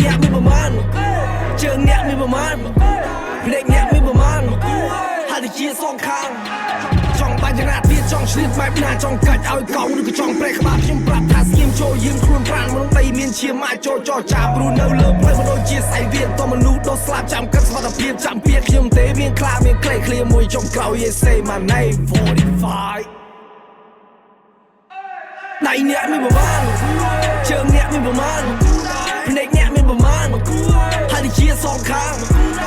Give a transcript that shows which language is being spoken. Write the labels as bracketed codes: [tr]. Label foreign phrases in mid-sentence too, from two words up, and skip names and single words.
[km] អ្នកមានប្រមាណជើងអ្នកមានប្រមាណភ្នែកអ្នកមានប្រមាណហើយជាសងខាងចង់ បាញ់យ៉ាងណាទៀតចង់ឆ្លៀតបែបណាចង់កាច់ឲ្យកោឬក៏ចង់ប្រេះក្បាលខ្ញុំប្រាប់ថាស្ងៀមចូលយើងខ្លួនប្រាណមនុស្សដីមានឈាមអាចចូលចរចាព្រោះនៅលើផ្លូវមិនដូចជាស្អីវាតមនុស្សដល់ស្លាប់ចាំកាត់ស្វត្ថភាពចាំពៀតខ្ញុំទេមានខ្លាមានក្លេឃ្លាមួយចុងក្រោយ [en] say my name [km] 45 ដៃអ្នកមានប្រមាណជើងអ្នកមានប្រមាណភ្នែកអ្នកមានប្រមាណហើយជាសងខាង